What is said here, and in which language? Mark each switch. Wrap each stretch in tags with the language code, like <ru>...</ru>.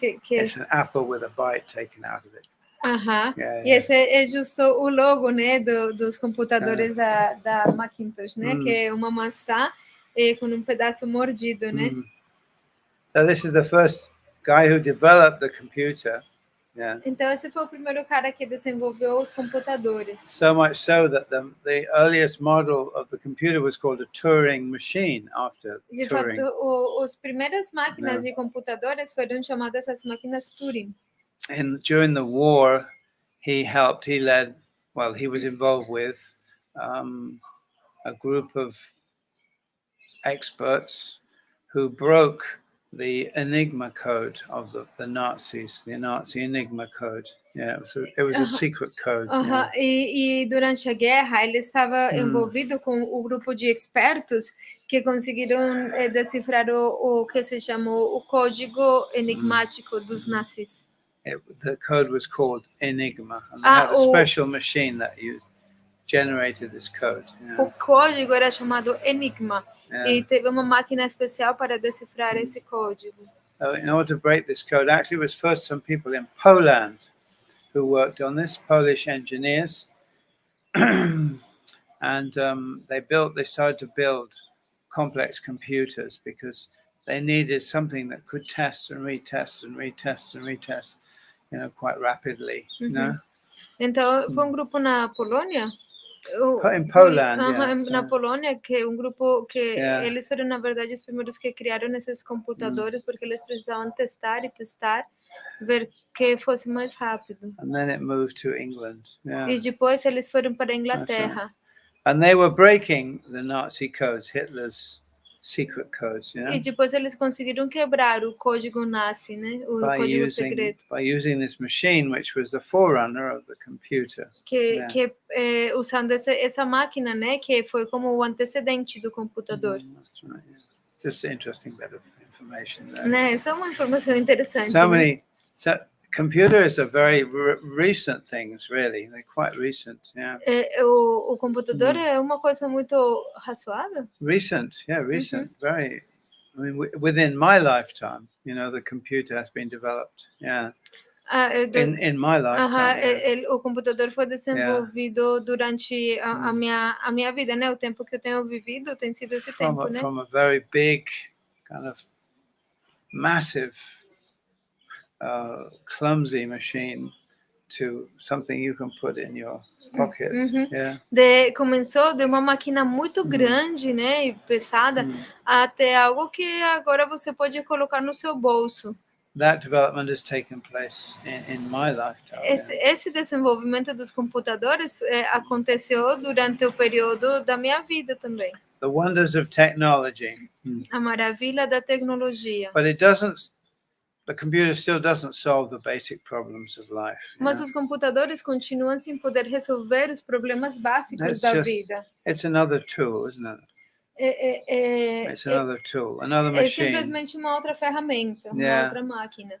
<en>It's an apple with a bite taken out of it.</en> <pt>E esse é justo o logo, né, dos computadores da Macintosh, né, que é uma maçã com pedaço mordido, né?</pt> <en>So this is the first guy who developed the computer.</en> <pt>Então esse foi o primeiro cara que desenvolveu os computadores.</pt> <en>So much so that the earliest model of the computer was called a Turing machine after</en> <pt>De</pt> <en>Turing.</en> <pt>fato, as primeiras máquinas de computadores foram chamadas as máquinas Turing.</pt> <en>And during the war, he was involved with a group of experts who broke the Enigma code of the Nazis, the Nazi Enigma code. It was a secret code.</en> <pt>E durante a guerra, ele estava envolvido com o grupo de expertos que conseguiram decifrar o que se chamou o código enigmático dos nazis.</pt> <en>The code was called Enigma, and they had a special machine that generated this code.</en> <pt>O código era chamado Enigma, e teve uma máquina especial para decifrar esse código.</pt> <en>So in order to break this code, actually it was first some people in Poland who worked on this, Polish engineers, and they started to build complex computers because they needed something that could test and retest and retest and retest, quite rapidly.</en> <pt>Então, foi grupo na Polônia?</pt> <en>In Poland,</en> <pt>na Polônia, que um grupo que eles foram, na verdade, os primeiros que criaram esses computadores, porque eles precisavam testar e testar, ver que fosse mais rápido.</pt> <en>And then it moved to England. Yeah.</en> <pt>E depois eles foram para a Inglaterra.</pt> <en>And they were breaking the Nazi codes, Hitler's secret codes, you know,</en> <pt>E depois eles conseguiram quebrar o código nazi, né? O código secreto.</pt> <en>by using this machine, which was the forerunner of the computer.</en> <pt>Que usando essa máquina, né? Que foi como o antecedente do computador.</pt> <en>That's right, yeah. Just an interesting bit of information there.</en> <pt>Né? Essa é uma informação interessante.</pt> <en>Computers are very recent things, really. They're quite recent, yeah.</en> <pt>O computador é uma coisa muito razoável?</pt> <en>Recent. Very. I mean, within my lifetime, you know, the computer has been developed. Yeah. In my lifetime.</en> <pt>O computador foi desenvolvido durante a minha vida, né? O tempo que eu tenho vivido tem sido esse tempo, né?</pt> <en>From a very big, kind of massive, clumsy machine to something you can put in your pocket.</en> <pt>Começou de uma máquina muito grande, né, e pesada, até algo que agora você pode colocar no seu bolso.</pt> <en>That development has taken place in my lifetime.</en> <pt>Esse desenvolvimento dos computadores aconteceu durante o período da minha vida também.</pt> <en>The wonders of technology.</en> <pt>A maravilha da tecnologia.</pt> <en>But the computer still doesn't solve the basic problems of life.</en> <pt>Mas os computadores continuam sem poder resolver os problemas básicos da vida.</pt> <en>It's another tool, isn't it? It's another tool, another machine.</en> <pt>É simplesmente uma outra ferramenta, uma outra máquina.</pt>